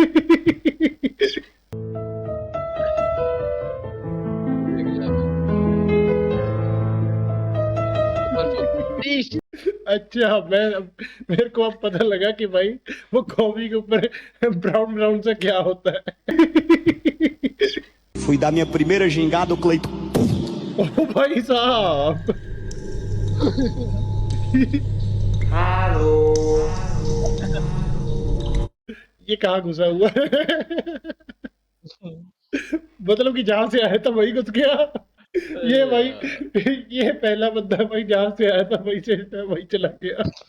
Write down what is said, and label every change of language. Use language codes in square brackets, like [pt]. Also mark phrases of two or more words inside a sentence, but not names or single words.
[hi] अच्छा, मेरे को अब पता लगा कि भाई वो गोभी के ऊपर [en] brown brown [hi] से क्या होता है। [pt] Fui dar minha primeira gingada, o Cleiton. [hi] ओ भाई साहब, ये कहाँ घुसा हुआ है? मतलब कि जहां से आया था वही घुस गया। ये भाई, ये पहला बंदा भाई जहां से आया था वही चला गया।